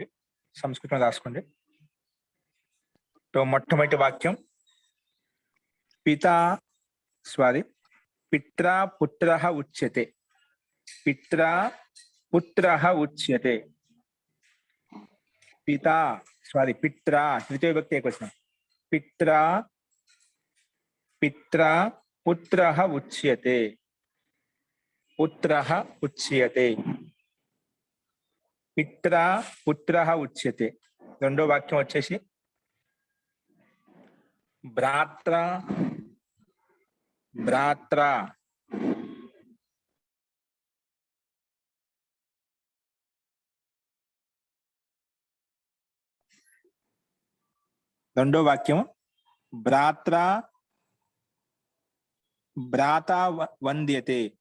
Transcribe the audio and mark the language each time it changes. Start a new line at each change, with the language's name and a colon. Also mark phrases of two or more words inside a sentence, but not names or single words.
Telugu: సంస్కృతంలో రాసుకోండి. మొట్టమొదటి వాక్యం
Sanskrit: పిత్రా పుత్రః ఉచ్యతే. పిత్రా పుత్రః ఉచ్యతే.
Telugu: పిత్రా తృతీయ విభక్తి ఏకవచనం.
Sanskrit: పిత్రా పుత్రః ఉచ్యతే. పుత్రః ఉచ్యతే. పిత్రా పుత్రః ఉచ్యతే.
Telugu: రెండో వాక్యం వచ్చేసి భ్రాత్రా రెండో వాక్యం
Sanskrit: భ్రాత్రా వంద్యతే.